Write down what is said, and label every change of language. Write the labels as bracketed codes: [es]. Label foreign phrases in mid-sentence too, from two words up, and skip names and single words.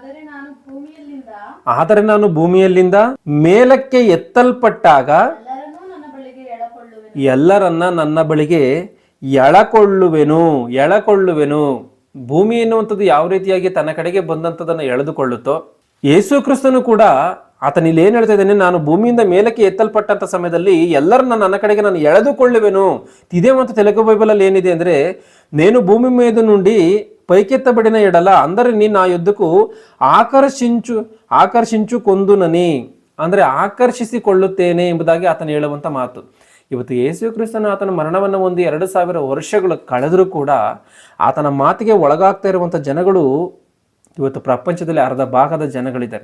[kn] ಆದರೆ ನಾನು ಭೂಮಿಯಲ್ಲಿಂದ ಮೇಲಕ್ಕೆ ಎತ್ತಲ್ಪಟ್ಟಾಗ ಎಲ್ಲರನ್ನ ನನ್ನ ಬಳಿಗೆ ಎಳಕೊಳ್ಳುವೆನು. ಭೂಮಿ ಎನ್ನುವಂಥದ್ದು ಯಾವ ರೀತಿಯಾಗಿ ತನ್ನ ಕಡೆಗೆ ಬಂದಂಥದನ್ನು ಎಳೆದುಕೊಳ್ಳುತ್ತೋ, ಯೇಸು ಕ್ರಿಸ್ತನು ಕೂಡ ಆತನ ಇಲ್ಲಿ ಏನು ಹೇಳ್ತಾ ಇದ್ದಾನೆ, ನಾನು ಭೂಮಿಯಿಂದ ಮೇಲಕ್ಕೆ ಎತ್ತಲ್ಪಟ್ಟಂಥ ಸಮಯದಲ್ಲಿ ಎಲ್ಲರನ್ನ ನನ್ನ ಕಡೆಗೆ ನಾನು ಎಳೆದುಕೊಳ್ಳುವೆನು. ಇದೇ ಮತ್ತು ತೆಲುಗು ಬೈಬಲಲ್ಲಿ ಏನಿದೆ ಅಂದರೆ, [te] నేను భూమి మీద నుండి పైకెత్తబడిన ఎడల అందరినీ నా యొద్దకు ఆకర్షించుకొందునని, [kn] ಅಂದರೆ ಆಕರ್ಷಿಸಿಕೊಳ್ಳುತ್ತೇನೆ ಎಂಬುದಾಗಿ ಆತನು ಹೇಳುವಂಥ ಮಾತು. ಇವತ್ತು ಯೇಸು ಕ್ರಿಸ್ತನ ಆತನ ಮರಣವನ್ನು ಹೊಂದಿ 2000 ವರ್ಷಗಳು ಕಳೆದರೂ ಕೂಡ ಆತನ ಮಾತಿಗೆ ಒಳಗಾಗ್ತಾ ಇರುವಂಥ ಜನಗಳು ಇವತ್ತು ಪ್ರಪಂಚದಲ್ಲಿ ಅರ್ಧ ಭಾಗದ ಜನಗಳಿದ್ದಾರೆ.